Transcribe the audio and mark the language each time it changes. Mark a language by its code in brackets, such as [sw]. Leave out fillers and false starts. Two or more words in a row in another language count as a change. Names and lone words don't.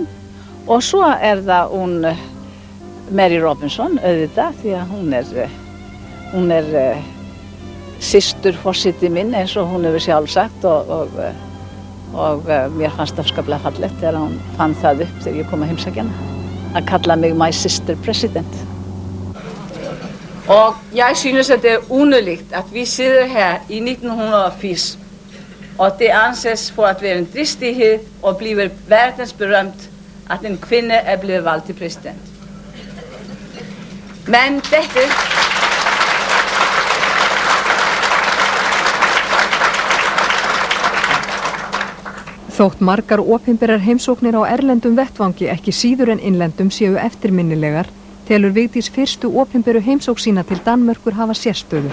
[is] Og svo er það hún Mary Robinson auðvitað því að hún er systur forseti minn eins og hún hefur sjálf sagt og mér fannst afskaplega fallegt þegar hún fann það upp þegar ég kom að heimsækja hana að kalla mig [en] my sister president. [da] Og jeg synes at det er underligt at vi sidder her i 1980 og det anses for at være en dristighed og bliver verdensberømt at en kvinde er blevet valgt til præsident. Men dette [is] Þótt margar opinberar heimsóknir á erlendum vettvangi ekki síður en innlendum séu eftirminnilegar, telur Vigdís fyrstu opinberu heimsókn sína til Danmerkur hafa sérstöðu.